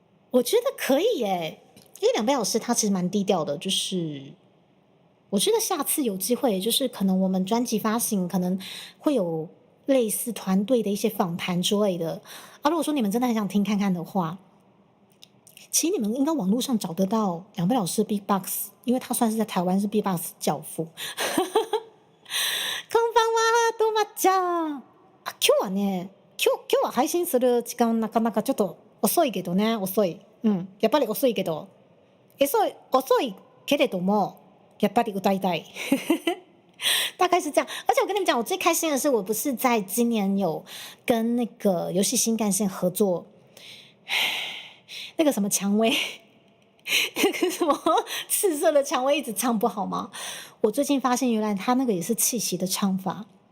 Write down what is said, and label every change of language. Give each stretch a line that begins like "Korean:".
Chinese: 我觉得可以耶，因为两位老师他其实蛮低调的，就是我觉得下次有机会，就是可能我们专辑发行可能会有类似团队的一些访谈之类的啊。如果说你们真的很想听看看的话，其实你们应该网络上找得到两位老师的 B-box， 因为他算是在台湾是 B-box 教父。
Japanese: こんばんは、どうもちゃん。今日はね、今日は配信する時間なかなかちょっと遅いけどね、遅い。やっぱり遅いけど、遅いけれども、やっぱり歌いたい。
Chinese: 大概是这样。而且我跟你们讲，我最开心的是，我不是在今年有跟那个游戏新干线合作，那个什么蔷薇，那个什么赤色的蔷薇一直唱不好吗？我最近发现，原来他那个也是气息的唱法。